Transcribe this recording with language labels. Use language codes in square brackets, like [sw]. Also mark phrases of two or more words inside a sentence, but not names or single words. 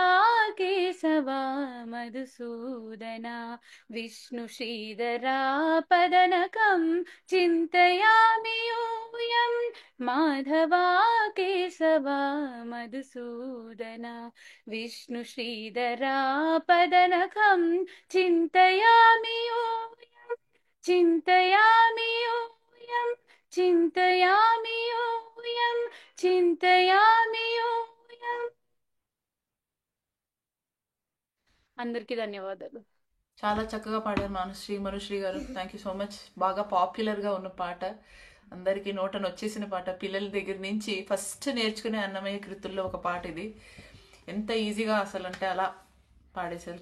[sa] केशव मधुसूदना, विष्णु श्रीधरा पदनकं चिन्तयामि यूयं, माधवा केशव मधुसूदना, विष्णु श्रीधरा पदनकं चिन्तयामि यूयं, चिन्तयामि यूयं, चिन्तयामि यूयं, चिन्तयामि यूयं. [te] అందరికీ ధన్యవాదాలు. చాలా చక్కగా పాడారు మనుశ్రీ గారు. [en] thank you so much. [te] బాగా పాపులర్గా ఉన్న పాట, అందరికీ నోటను వచ్చేసిన పాట. పిల్లల దగ్గర నుంచి ఫస్ట్ నేర్చుకునే అన్నమయ్య కృతుల్లో ఒక పాట ఇది. ఎంత ఈజీగా అసలు అంటే అలా పాడేశారు.